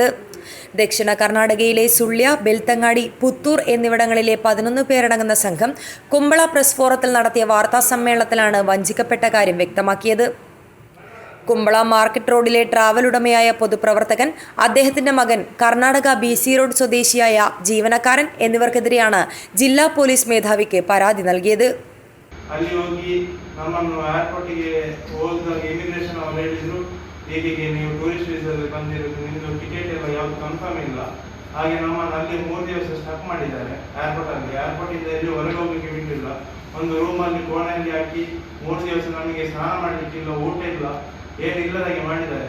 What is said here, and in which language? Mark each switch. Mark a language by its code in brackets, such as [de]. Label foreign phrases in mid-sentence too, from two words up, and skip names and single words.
[ml] ദക്ഷിണ കർണാടകയിലെ സുള്യ, ബെൽത്തങ്ങാടി, പുത്തൂർ എന്നിവിടങ്ങളിലെ 11 പേരടങ്ങുന്ന സംഘം കുമ്പള പ്രസ് ഫോറത്തിൽ നടത്തിയ വാർത്താ സമ്മേളനത്തിലാണ് വഞ്ചിക്കപ്പെട്ട കാര്യം വ്യക്തമാക്കിയത്. കുമ്പള മാർക്കറ്റ് റോഡിലെ ട്രാവൽ ഉടമയായ പൊതുപ്രവർത്തകൻ, അദ്ദേഹത്തിന്റെ മകൻ, കർണാടക BC റോഡ് സ്വദേശിയായ ജീവനക്കാരൻ എന്നിവർക്കെതിരെയാണ് ജില്ലാ പോലീസ് മേധാവിക്ക് പരാതി നൽകിയത്. [kn] ಅಲ್ಲಿ ಹೋಗಿ ನಮ್ಮನ್ನು ಏರ್ಪೋರ್ಟಿಗೆ ಹೋದಾಗ ಇಮಿಗ್ರೇಷನ್ ಅವರು ಹೇಳಿದ್ರು, ಹೀಗೆ ನೀವು ಟೂರಿಸ್ಟ್ ವೀಸಾದಲ್ಲಿ ಬಂದಿರೋದು, ನಿಮ್ಮದು ಟಿಕೆಟ್ ಎಲ್ಲ ಯಾವುದು ಕನ್ಫರ್ಮ್ ಇಲ್ಲ, ಹಾಗೆ ನಮ್ಮನ್ನು ಅಲ್ಲಿ 3 ದಿವಸ ಸ್ಟಕ್ ಮಾಡಿದ್ದಾರೆ ಏರ್ಪೋರ್ಟಲ್ಲಿ. ಏರ್ಪೋರ್ಟಿಂದ ಎಲ್ಲಿ ಹೊರಗೆ ಹೋಗಲಿಕ್ಕೆ ಬಿಟ್ಟಿಲ್ಲ. ಒಂದು ರೂಮಲ್ಲಿ ಕೋಣೆಯಲ್ಲಿ ಹಾಕಿ 3 ದಿವಸ ನಮಗೆ ಸ್ನಾನ ಮಾಡಲಿಕ್ಕಿಲ್ಲ, ಊಟ ಇಲ್ಲ, ಏನಿಲ್ಲದಾಗೆ ಮಾಡಿದ್ದಾರೆ.